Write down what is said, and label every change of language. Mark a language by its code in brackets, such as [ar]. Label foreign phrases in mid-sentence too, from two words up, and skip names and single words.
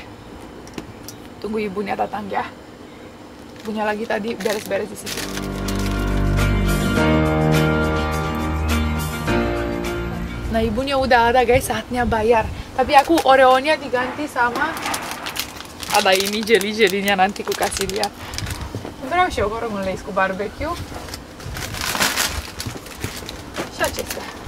[id] Tunggu ibunya datang ya. Ibunya lagi tadi beres-beres di situ. Nah, ibunya udah ada guys, saatnya bayar. Tapi aku Oreo-nya diganti sama ada ini jelly-jellynya, nanti ku kasih lihat. [ro] Vreau și eu, vă rog, un leis cu barbecue. Și acestea.